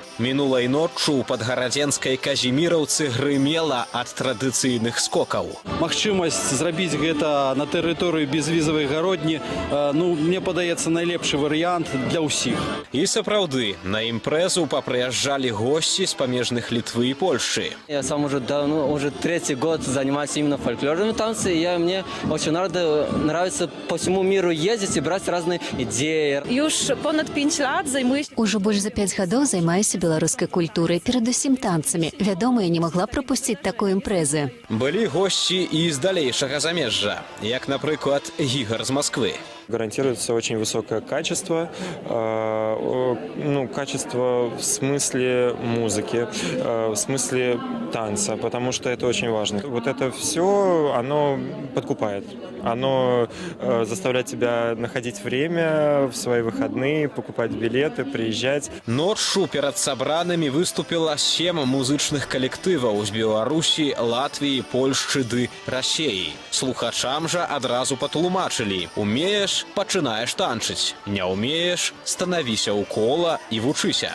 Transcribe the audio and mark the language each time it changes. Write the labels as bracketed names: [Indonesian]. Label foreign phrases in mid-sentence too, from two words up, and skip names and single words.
[Belarusian] Мінулай ноччу ў падгарадзенскай Казіміраўцы грымела ад традыцыйных скокаў. Магчымасць зрабіць гэта на тэрыторыі безвізавай гародні, мне падаецца, найлепшы варыянт для ўсіх. І сапраўды, на імпрэзу папрыязджалі госці з памежных Літвы і Польшчы. [Russian] Я сам уже давно, уже третий год занимаюсь именно фольклорными танцами, и мне очень нравится по всему миру ездить и брать разные идеи. [Polish] Już ponad 5 lat zajmuję się... [Belarusian] Ужо больш за 5 гадоў займаюся беларускай культурай, перадусім танцамі. Вядома, я не магла прапусціць такой імпрэзы. Былі госці і з далейшага замежжа, як, напрыклад, Ігор з Москвы. [Russian] Гарантируется очень высокое качество, качество в смысле музыки, в смысле танца, потому что это очень важно. Вот это все, оно подкупает, оно заставляет тебя находить время в свои выходные, покупать билеты, приезжать. [Belarusian] Ноччу перад сабранымі выступіла 7 музычных калектываў з Беларусі, Латвіі, Польшчы ды Расеі. Слухачам жа адразу патлумачылі: умееш, пачынаеш танчыць, не ўмееш, станавіся ў кола і вучыся.